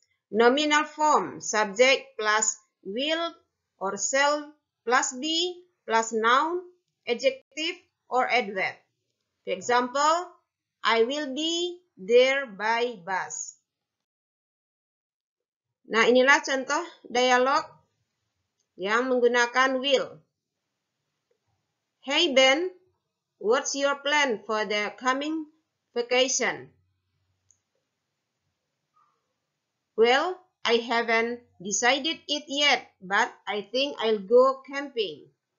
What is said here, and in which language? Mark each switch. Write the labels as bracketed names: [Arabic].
[English] Nominal form, subject plus will or shall plus be plus noun, adjective, or adverb. For example, I will be there by bus. [Indonesian] Nah, inilah contoh dialog yang menggunakan will. [English] Hey Ben, what's your plan for the coming vacation? Well, I haven't decided it yet, but I think I'll go camping.